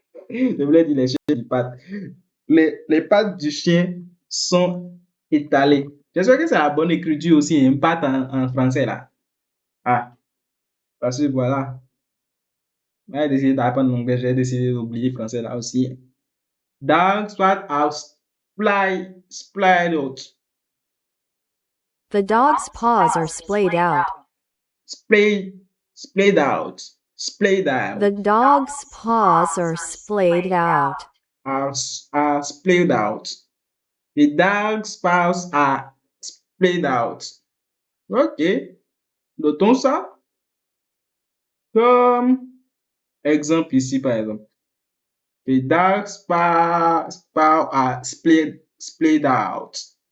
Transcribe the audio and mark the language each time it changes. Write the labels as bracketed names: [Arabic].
[French] Je voulais dire les chiens du pattes. Les pattes du chien sont étalées. J'espère que c'est la bonne écriture aussi, une patte en français là. Ah, parce que voilà. J'ai décidé d'apprendre l'anglais, j'ai décidé d'oublier le français là aussi. [English] Dogs pass are splayed out. the dog's paws are splayed out, Splayed, splayed out. Splayed the out. dog's paws are splayed out, Are splayed out. The dog's paws are splayed out. Ok. [French] Notons ça comme exemple ici, par exemple. [English] The dog's paws are splayed out.